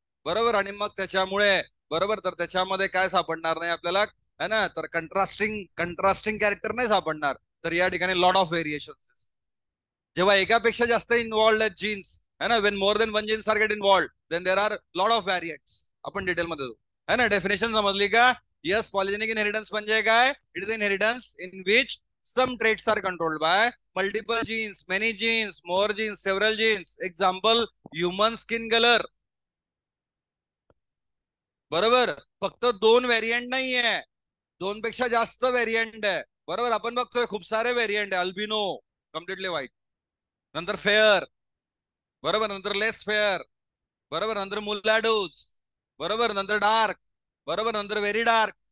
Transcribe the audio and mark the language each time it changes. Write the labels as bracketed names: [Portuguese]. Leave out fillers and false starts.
[Marathi] बरोबर, आणि मग त्याच्यामुळे, बरोबर, तर त्याच्यामध्ये काय सापडणार नाही आपल्याला, है ना, तर कंट्रास्टिंग कंट्रास्टिंग कॅरेक्टर नाही सापडणार. तर या ठिकाणी [English] Lot of variation. [Marathi] जेव्हा एकापेक्षा जास्त इन्व्हॉल्ड आहेत जीन्स, है ना, [English] When more than one genes are get involved, then there are lot of variants. [Marathi] आपण डिटेल मध्ये जाऊ, है ना. डेफिनेशन समजली का? यस, पॉलिजेनिक इनहेरिटन्स म्हणजे काय? [English] It is inheritance in which some traits are controlled by multiple genes, many genes, more genes, several genes. Example, human skin color. [Marathi] बरोबर, फक्त दोन व्हेरियंट नाहीये, दोन पेक्षा जास्त व्हेरियंट आहे. बरोबर, आपण बघतोय खूप सारे व्हेरियंट आहे. अल्बिनो, कम्प्लिटली व्हाईट, नंतर फेअर, बरोबर, नंतर लेस फेअर, बरोबर, नंतर मुलाडोज, बरोबर, नंतर डार्क, बरोबर, नंतर व्हेरी डार्क.